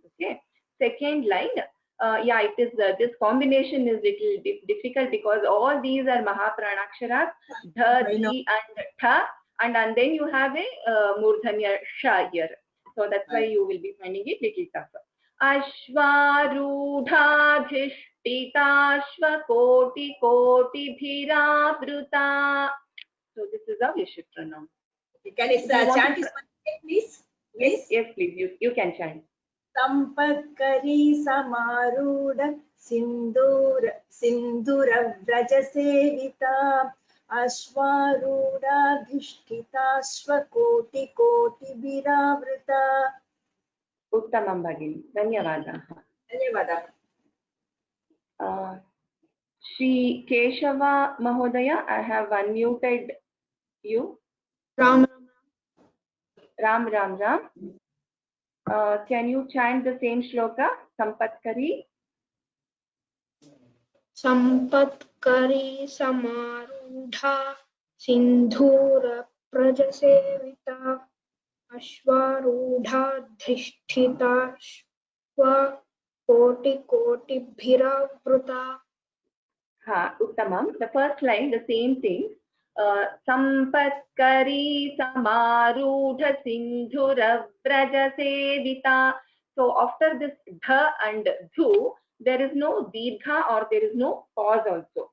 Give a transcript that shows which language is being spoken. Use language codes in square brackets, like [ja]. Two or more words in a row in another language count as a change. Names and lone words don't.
[en] Okay. Second line. Yeah, it is. This combination is little difficult because all these are Mahapranaksharas, dha, di, and tha, and then you have a [sa] murdhanya sha [en] here. So that's why you will be finding it little tougher. [sa] Ashwarudhadhishtita koti koti bhiravruta. [en] So this is how you should pronounce. Can you chant this one again, please? Yes, please. You can chant. [sa] Sampatkari Samarudha Sindhura Vrajasevita Ashwarudadhishtita Shwakoti Koti Viravrita. Uttamam Bhagini. Dhanyavadaha. Dhanyavadaha. Shri Keshava Mahodaya, [en] I have unmuted you. Ram. Can you chant the same shloka? [sa] Sampatkari. Sampatkari Samarudha Sindhura Prajasevita Ashwarudhadhishtita Shwa Koti Koti Bhiravruta. Uttamam. [en] The first line, the same thing. [sa] Sampatkari Samarudha Sindhura Vrajasevita. [en] So after this dha and dhu, there is no dirgha or there is no pause also.